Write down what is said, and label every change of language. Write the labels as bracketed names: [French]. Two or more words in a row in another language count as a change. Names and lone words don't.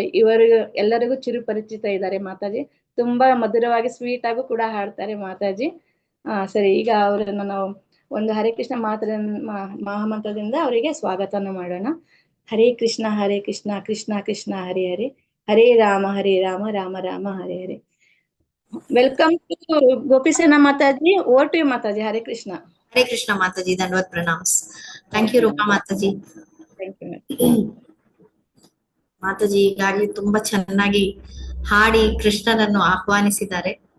[Kannada] ಇವರಿಗೂ ಎಲ್ಲರಿಗೂ ಚಿರುಪರಿಚಿತ ಇದ್ದಾರೆ ಮಾತಾಜಿ. ತುಂಬಾ ಮಧುರವಾಗಿ ಸ್ವೀಟ್ ಆಗು ಕೂಡ ಹಾಡ್ತಾರೆ ಮಾತಾಜಿ. ಸರಿ, ಈಗ ಅವರನ್ನು ನಾವು ಒಂದು ಹರೇ ಕೃಷ್ಣ ಮಹಾಮಂತ್ರದಿಂದ ಅವರಿಗೆ ಸ್ವಾಗತನ ಮಾಡೋಣ. [Sanskrit] ಹರೇ ಕೃಷ್ಣ ಕೃಷ್ಣ ಕೃಷ್ಣ ಹರೇ ಹರೇ, ಹರೇ ರಾಮ ರಾಮ ರಾಮ ಹರೇ ಹರೇ. [English] welcome to ಗೋಪಿ ಸೇನಾ ಮಾತಾಜಿ. over to you ಮಾತಾಜಿ. ಹರೇ ಕೃಷ್ಣ. [Kannada] ಹರೇ ಕೃಷ್ಣ ಮಾತಾಜಿ, ಧನ್ಯವಾದ, ಪ್ರಣಾಮ್ಸ್. [English] thank you [Kannada] ರೂಪಾ ಮಾತಾಜಿ. ಮಾತಾಜಿ ಈಗಾಗಲೇ ತುಂಬಾ ಚೆನ್ನಾಗಿ ಹಾಡಿ ಕೃಷ್ಣನನ್ನು ಆಹ್ವಾನಿಸಿದ್ದಾರೆ.